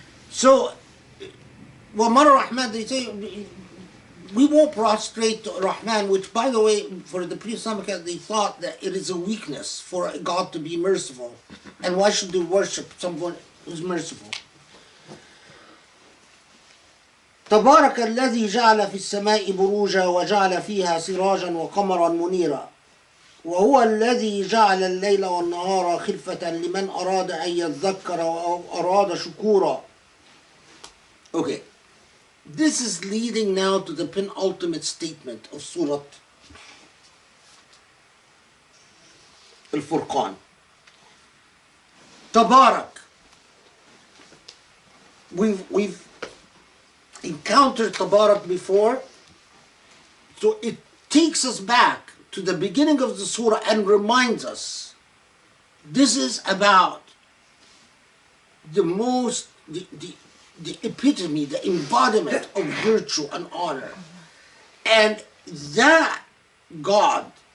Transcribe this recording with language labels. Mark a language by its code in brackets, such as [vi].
[en] So, Wamar Rahman, they say, we won't prostrate to Rahman, which, by the way, for the pre-Islamic, they thought that it is a weakness for God to be merciful. And why should they worship someone who's merciful? [ar] تبارك الذي جعل في السماء بروجا وجعل فيها سراجا وقمرا منيرا وهو الذي جعل الليل والنهار خلفة لمن أراد أن يذكر أو أراد شكورا. [en] Okay. This is leading now to the penultimate statement of Surah Al-Furqan. Tabarak. We've encountered Tabarak before, so it takes us back to the beginning of the surah and reminds us this is about the epitome, the embodiment of virtue and honor. And that God